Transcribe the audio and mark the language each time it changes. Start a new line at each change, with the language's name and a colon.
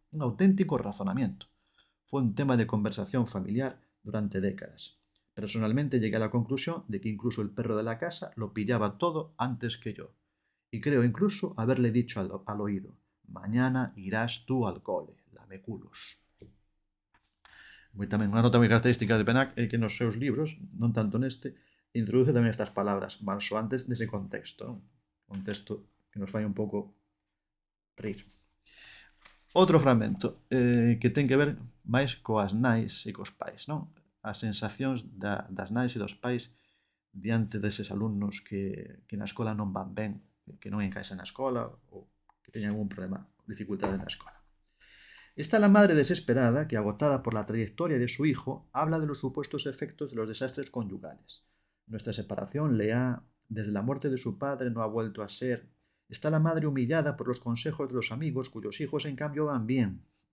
Spanish: Un auténtico razonamiento. Fue un tema de conversación familiar durante décadas. Personalmente llegué a la conclusión de que incluso el perro de la casa lo pillaba todo antes que yo. Y creo incluso haberle dicho al oído, mañana irás tú al cole, lameculos.
Galician: Tamén unha nota moi característica de Penac é que nos seus libros, non tanto neste, introduce tamén estas palabras malsoantes nese contexto, un texto que nos fai un pouco rir. Outro fragmento que ten que ver máis coas nais e cos pais, non? As sensacións das nais e dos pais diante deses alumnos que na escola non van ben, que non encaixan na escola ou que teñan algún problema, dificultade na escola.
Spanish: Está la madre desesperada que, agotada por la trayectoria de su hijo, habla de los supuestos efectos de los desastres conyugales. Nuestra separación le ha, desde la muerte de su padre, no ha vuelto a ser. Está la madre humillada por los consejos de los amigos cuyos hijos, en cambio, van bien.